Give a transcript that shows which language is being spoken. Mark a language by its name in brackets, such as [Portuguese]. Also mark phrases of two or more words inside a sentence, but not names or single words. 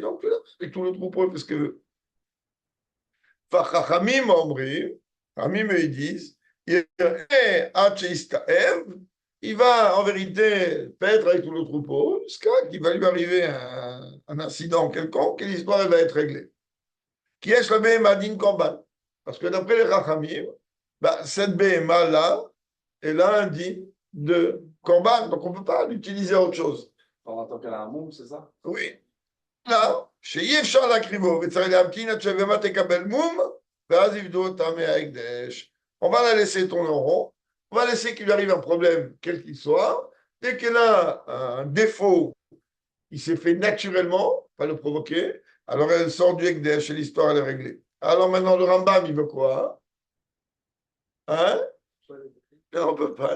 [French] Donc, et tout le troupeau parce que [Hebrew] חכמים אמרי, [French] Chachamim ils disent, il va en vérité paître avec tout le troupeau jusqu'à qu'il va lui arriver un incident quelconque et l'histoire va être réglée. Qui est le [Hebrew] בהמה דין קרבן? [French] Parce que d'après les Chachamim, bah, cette BMA là, elle a un din de Korban, donc on ne peut pas l'utiliser à autre chose. En tant qu'elle a un moum, c'est ça? Oui. Là, [Hebrew] שאי אפשר להקריבו וצריך להמתין עד שהבהמה תקבל מום, ואז יפדו אותה מההקדש. [French] On va la laisser tourner en rond, on va laisser qu'il lui arrive un problème, quel qu'il soit. Dès qu'elle a un défaut, il s'est fait naturellement, pas le provoquer, alors elle sort du Ekdesh et l'histoire elle est réglée. Alors maintenant, le Rambam, il veut quoi? Hein? Non, on ne peut pas.